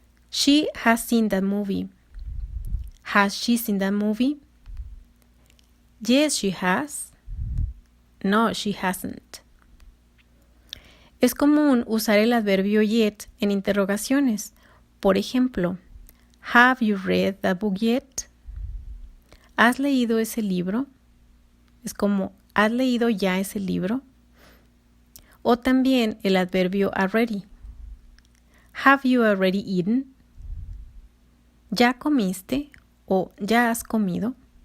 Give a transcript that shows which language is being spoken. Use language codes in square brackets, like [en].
[en] She has seen that movie. Has she seen that movie? Yes, she has. No, she hasn't. [es] Es común usar el adverbio yet en interrogaciones. Por ejemplo, [en] have you read that book yet? [es] ¿Has leído ese libro? Es como, ¿has leído ya ese libro? O también el adverbio already. [en] Have you already eaten? [es] ¿Ya comiste o ya has comido?